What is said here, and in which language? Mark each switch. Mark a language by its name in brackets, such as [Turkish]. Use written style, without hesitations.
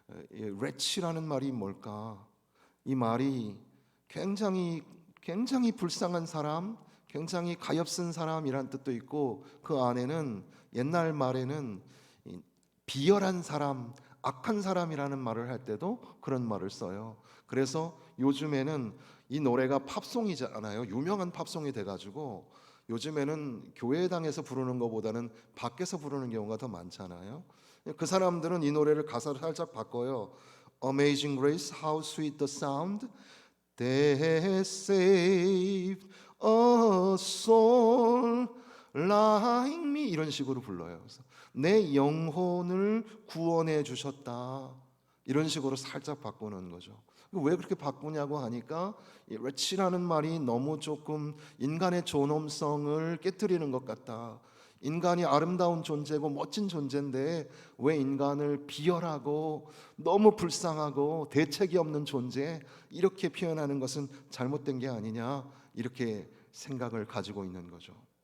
[Korean] wretch라는 말이 뭘까? 이 말이 굉장히 불쌍한 사람, 굉장히 가엾은 사람이란 뜻도 있고 그 안에는 옛날 말에는 비열한 사람, 악한 사람이라는 말을 할 때도 그런 말을 써요. 그래서 요즘에는 이 노래가 팝송이잖아요. 유명한 팝송이 돼가지고 요즘에는 교회당에서 부르는 것보다는 밖에서 부르는 경우가 더 많잖아요. 그 사람들은 이 노래를 가사를 살짝 바꿔요. [English] Amazing Grace, how sweet the sound that saved a soul like me [Korean] 이런 식으로 불러요. 그래서 내 영혼을 구원해 주셨다 이런 식으로 살짝 바꾸는 거죠. 왜 그렇게 바꾸냐고 하니까 이 wretch라는 말이 너무 조금 인간의 존엄성을 깨뜨리는 것 같다. 인간이 아름다운 존재고 멋진 존재인데 왜 인간을 비열하고 너무 불쌍하고 대책이 없는 존재 이렇게 표현하는 것은 잘못된 게 아니냐 이렇게 생각을 가지고 있는 거죠.